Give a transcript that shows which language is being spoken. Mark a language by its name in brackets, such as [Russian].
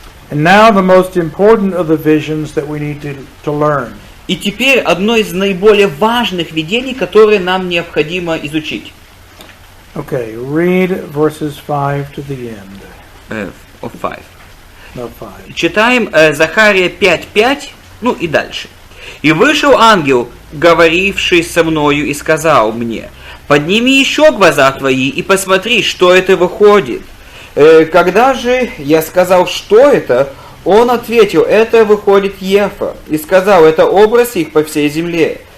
[English] And now the most important of the visions that we need to learn. [Russian] И теперь одно из наиболее важных видений, которые нам необходимо изучить. [English] Okay, read verses 5 to the end. Of 5. No, 5. [Russian] Читаем Захария 5:5, ну и дальше. «И вышел ангел, говоривший со мною, и сказал мне: подними еще глаза твои и посмотри, что это выходит. Когда же я сказал, что это, он ответил: это выходит Ефа, и сказал: это образ их по всей земле.